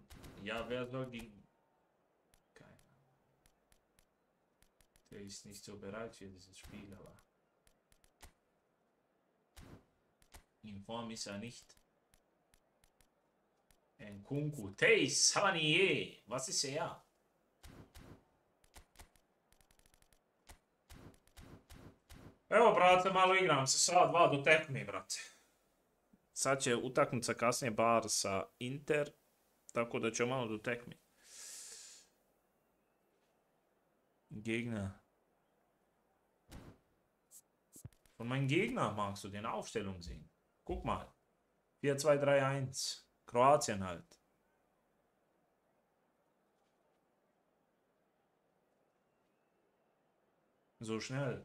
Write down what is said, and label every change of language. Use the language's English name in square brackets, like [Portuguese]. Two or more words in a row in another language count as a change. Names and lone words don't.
[German] Ja, wer soll gegen... Keine Ahnung. Der ist nicht so bereit für dieses Spiel, aber... In Form ist er nicht. Nkunku, Teis, Havanier, was ist er? [Bosnian] Evo, brate, malo igram se sat dva do tekme, brate. Sad će utakmica kasnije bar sa Inter, tako da će malo do tekme. [German] Gegner. Von meinen Gegner magst du den Aufstellung sehen. Guck mal. 4-2-3-1. Kroatien halt. So schnell.